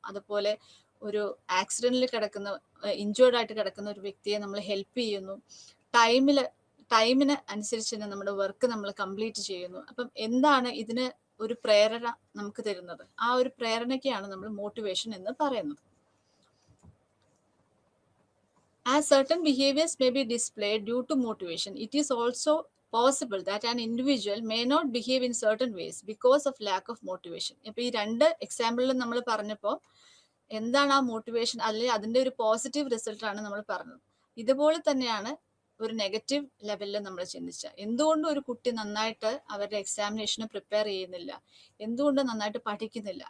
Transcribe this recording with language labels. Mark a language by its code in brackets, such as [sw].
[ml] അതുപോലെ ഒരു ആക്സിഡന്റിൽ ഇഞ്ചേർഡ് ആയിട്ട് കിടക്കുന്ന ഒരു വ്യക്തിയെ നമ്മൾ ഹെൽപ്പ് ചെയ്യുന്നു. ടൈമിന് അനുസരിച്ച് തന്നെ നമ്മുടെ വർക്ക് നമ്മൾ കംപ്ലീറ്റ് ചെയ്യുന്നു. അപ്പം എന്താണ് ഇതിന് ഒരു പ്രേരണ നമുക്ക് തരുന്നത്? ആ ഒരു പ്രേരണയ്ക്കാണ് നമ്മൾ മോട്ടിവേഷൻ എന്ന് പറയുന്നത്. [en] As certain behaviors may be displayed due to motivation, it is also possible that an individual may not behave in certain ways because of lack of motivation. [ml] ഇപ്പൊ ഈ 2 എക്സാമ്പിളിൽ നമ്മൾ പറഞ്ഞപ്പോൾ എന്താണ് ആ മോട്ടിവേഷൻ, അല്ലെങ്കിൽ അതിന്റെ ഒരു പോസിറ്റീവ് റിസൾട്ടാണ് നമ്മൾ പറഞ്ഞത്. ഇതുപോലെ തന്നെയാണ് ഒരു നെഗറ്റീവ് ലെവലിൽ നമ്മൾ ചിന്തിച്ച, എന്തുകൊണ്ട് ഒരു കുട്ടി നന്നായിട്ട് അവരുടെ എക്സാമിനേഷന് പ്രിപ്പയർ ചെയ്യുന്നില്ല, എന്തുകൊണ്ട് നന്നായിട്ട് പഠിക്കുന്നില്ല?